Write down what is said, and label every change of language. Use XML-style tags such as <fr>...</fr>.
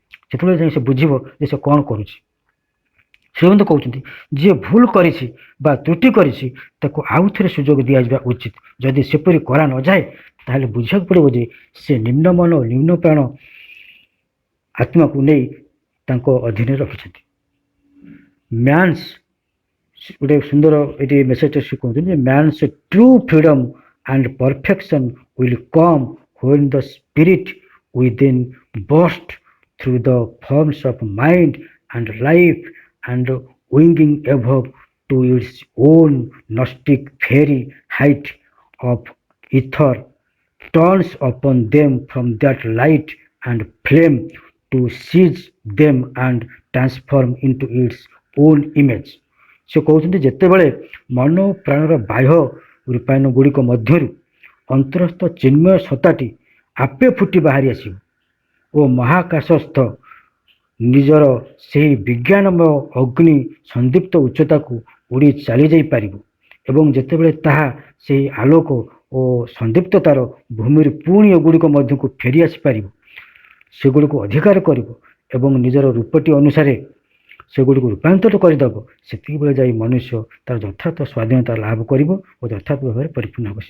<or>ସେତେବେଳେ ଯାଇ ସେ ବୁଝିବ ଯେ ସେ କ'ଣ କରୁଛି। ଶ୍ରୀମନ୍ତ କହୁଛନ୍ତି ଯିଏ ଭୁଲ କରିଛି ବା ତ୍ରୁଟି କରିଛି ତାକୁ ଆଉ ଥରେ ସୁଯୋଗ ଦିଆଯିବା ଉଚିତ। ଯଦି ସେପରି କରା ନଯାଏ ତାହେଲେ ବୁଝିବାକୁ ପଡ଼ିବ ଯେ ସେ ନିମ୍ନ ମନ ଓ ନିମ୍ନ ପ୍ରାଣ ଆତ୍ମାକୁ ନେଇ ତାଙ୍କ ଅଧୀନରେ ରଖିଛନ୍ତି।</or> <en>man's</en> <or>ଗୋଟେ ସୁନ୍ଦର ଏଠି ମେସେଜଟା ସେ କହୁଛନ୍ତି,</or> <en>Man's true freedom and perfection will come when the spirit within bursts through the forms of mind and life and winging above to its own gnostic fairy height of ether turns upon them from that light and flame to seize them and transform into its own image।</en> <or>ସେ କହୁଛନ୍ତି ଯେତେବେଳେ ମନ ପ୍ରାଣର ବାହ୍ୟ ରୂପାୟନ ଗୁଡ଼ିକ ମଧ୍ୟରୁ ଅନ୍ତରସ୍ଥ ଚିନ୍ମୟ ସତ୍ତାଟି ଆପେ ଫୁଟି ବାହାରି ଆସିବ ଓ ମହାକାଶସ୍ଥ ନିଜର ସେହି ବିଜ୍ଞାନମୟ ଅଗ୍ନି ସନ୍ଦୀପ୍ତ ଉଚ୍ଚତାକୁ ଉଡ଼ି ଚାଲିଯାଇପାରିବ ଏବଂ ଯେତେବେଳେ ତାହା ସେହି ଆଲୋକ ଓ ସନ୍ଦୀପ୍ତତାର ଭୂମିରୁ ପୁଣି ଏଗୁଡ଼ିକ ମଧ୍ୟକୁ ଫେରି ଆସିପାରିବ, ସେଗୁଡ଼ିକୁ ଅଧିକାର କରିବ ଏବଂ ନିଜର ରୂପଟି ଅନୁସାରେ ସେଗୁଡ଼ିକୁ ରୂପାନ୍ତର କରିଦେବ, ସେତିକିବେଳେ ଯାଇ ମନୁଷ୍ୟ ତାର ଯଥାର୍ଥ ସ୍ୱାଧୀନତା ଲାଭ କରିବ ଓ ଯଥାର୍ଥ ଭାବରେ ପରିପୂର୍ଣ୍ଣ ହେବ।</or>